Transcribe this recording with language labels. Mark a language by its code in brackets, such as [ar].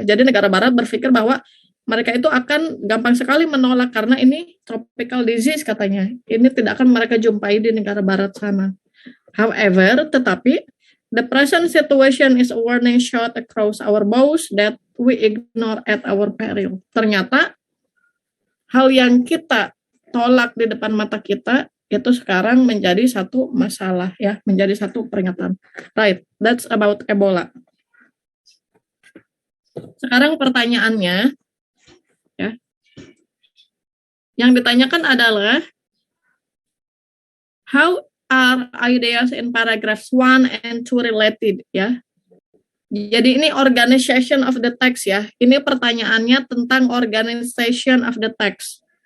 [id] Jadi negara barat berpikir bahwa mereka itu akan gampang sekali menolak karena ini [en] tropical disease [id] katanya. Ini tidak akan mereka jumpai di negara barat sana. [en] However, [id] tetapi [en] the present situation is a warning shot across our bows that we ignore at our peril. [id] Ternyata hal yang kita tolak di depan mata kita itu sekarang menjadi satu masalah ya, menjadi satu peringatan. [en] Right, that's about Ebola. [id] Sekarang pertanyaannya, ya, yang ditanyakan adalah [en] how are ideas in paragraphs 1 and 2 related, ya. [id] Jadi ini [en] organization of the text [id] ya. Ini pertanyaannya tentang organization of the text.